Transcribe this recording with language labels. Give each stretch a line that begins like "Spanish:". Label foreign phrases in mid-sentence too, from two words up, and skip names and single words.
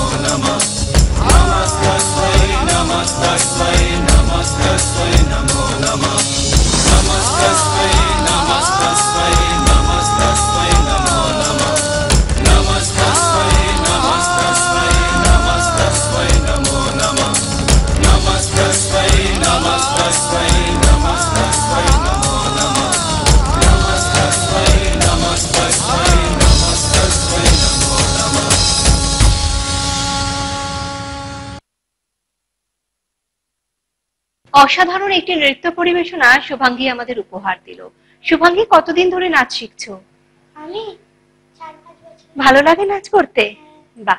Sanskrit: नमः नमस्तस्मै नमस्तस्मै नमस्तस्मै नमो नमः नमस्तस्मै नमस्तस्मै नमस्तस्मै नमो नमः नमस्तस्मै नमस्तस्मै नमस्तस्मै नमो नमः नमस्तस्मै नमस्तस्मै नमस्तस्मै नमो नमः नमस्तस्मै नमस्तस्मै नमस्तस्मै नमो नमः।
Bangla: অসাধারণ একটি নৃত্য পরিবেশনা শুভাঙ্গী আমাদের উপহার দিল। শুভাঙ্গী, কতদিন ধরে নাচ শিখছো? আমি 4-5 বছর। ভালো লাগে নাচ করতে? বাহ।